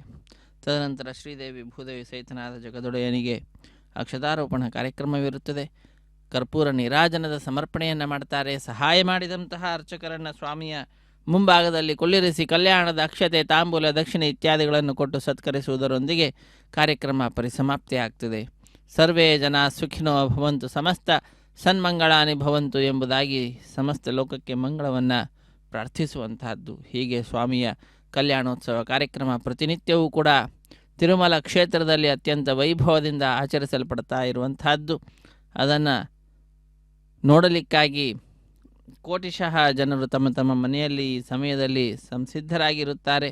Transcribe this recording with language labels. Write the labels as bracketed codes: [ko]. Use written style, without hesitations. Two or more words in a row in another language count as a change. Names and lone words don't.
[kn] ತದನಂತರ ಶ್ರೀದೇವಿ ಭೂದೇವಿ ಸಹಿತನಾದ ಜಗದೊಡೆಯನಿಗೆ ಅಕ್ಷತಾರೋಪಣ ಕಾರ್ಯಕ್ರಮವಿರುತ್ತದೆ. ಕರ್ಪೂರ ನೀರಾಜನದ ಸಮರ್ಪಣೆಯನ್ನು ಮಾಡ್ತಾರೆ. ಸಹಾಯ ಮಾಡಿದಂತಹ ಅರ್ಚಕರನ್ನು ಸ್ವಾಮಿಯ ಮುಂಭಾಗದಲ್ಲಿ ಕೊಳ್ಳಿರಿಸಿ ಕಲ್ಯಾಣದ ಅಕ್ಷತೆ, ತಾಂಬೂಲ, ದಕ್ಷಿಣೆ ಇತ್ಯಾದಿಗಳನ್ನು ಕೊಟ್ಟು ಸತ್ಕರಿಸುವುದರೊಂದಿಗೆ ಕಾರ್ಯಕ್ರಮ ಪರಿಸಮಾಪ್ತಿಯಾಗ್ತದೆ. [sa] ಸರ್ವೇ ಜನ ಸುಖಿನೋ ಭವಂತು, ಸಮಸ್ತ ಸನ್ಮಂಗಳಾನಿ ಭವಂತು [kn] ಎಂಬುದಾಗಿ ಸಮಸ್ತ ಲೋಕಕ್ಕೆ ಮಂಗಳವನ್ನು ಪ್ರಾರ್ಥಿಸುವಂತಹದ್ದು. ಹೀಗೆ ಸ್ವಾಮಿಯ ಕಲ್ಯಾಣೋತ್ಸವ ಕಾರ್ಯಕ್ರಮ ಪ್ರತಿನಿತ್ಯವೂ ಕೂಡ ತಿರುಮಲ ಕ್ಷೇತ್ರದಲ್ಲಿ ಅತ್ಯಂತ ವೈಭವದಿಂದ ಆಚರಿಸಲ್ಪಡ್ತಾ ಇರುವಂತಹದ್ದು. ಅದನ್ನು ನೋಡಲಿಕ್ಕಾಗಿ ಕೋಟಿಶಃ ಜನರು ತಮ್ಮ ತಮ್ಮ ಮನೆಯಲ್ಲಿ ಈ ಸಮಯದಲ್ಲಿ ಸಂಸಿದ್ಧರಾಗಿರುತ್ತಾರೆ.